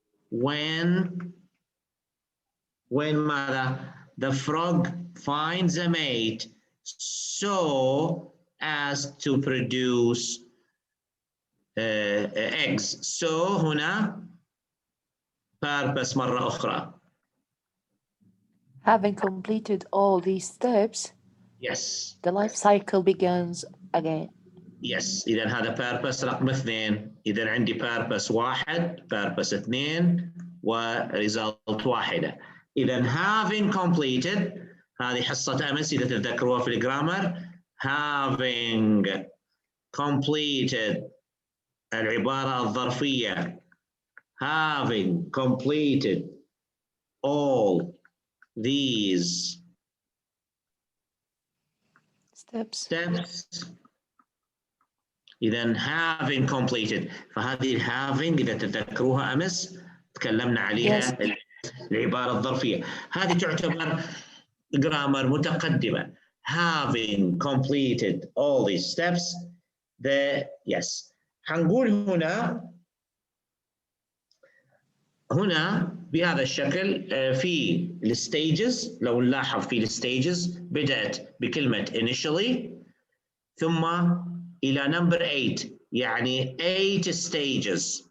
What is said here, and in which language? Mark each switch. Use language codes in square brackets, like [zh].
[en] when the frog finds a mate so as to produce eggs. So [ar] هنا purpose مرة أخرى. [en] Having completed all these steps, yes, the life cycle begins again. Yes, [ar] إذا هذا purpose رقم 2. إذا عندي purpose 1 purpose 2 وريزلت 1. إذا [en] having completed [ar] هذه حصة أمس إذا تتذكروها في الجرامر. [en] having completed [ar] العبارة الظرفية [en] having completed all these steps. [ar] إذا [en] having completed، [ar] فهذه having إذا تتذكروها أمس تكلمنا عليها العبارة الظرفية، هذه تعتبر جرامر متقدمة. [en] having completed all these steps yes. [ar] حنقول هنا بهذا الشكل في الستيجز، لو نلاحظ في الستيجز بدأت بكلمة [en] initially [ar] ثم إلى [en] number 8، [ar] يعني [en] 8 stages.